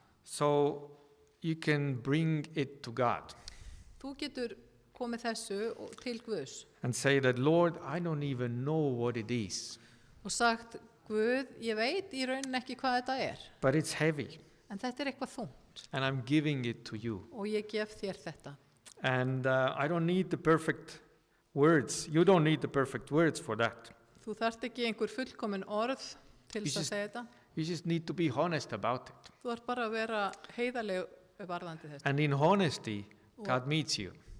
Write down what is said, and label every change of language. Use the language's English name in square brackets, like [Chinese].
[English] So you can bring it to God [Icelandic] Þú getur komið þessu til Guðs [English] and say that, Lord, I don't even know what it is, [Icelandic] og sagt, Guð, ég veit í rauninni ekki hvað þetta [English] but it's heavy, [Icelandic] en þetta eitthvað þungt [English] and I'm giving it to you. [Icelandic] og ég gef þér þetta. [English] And I don't need the perfect words. You don't need the perfect words for that. [Icelandic] Þú þarft ekki einhver fullkomin orð til þess að segja þetta. [English] You just need to be honest about it. [Icelandic] Þú þarft bara að vera heiðarleg varðandi þetta. [English] And in honesty, God meets you.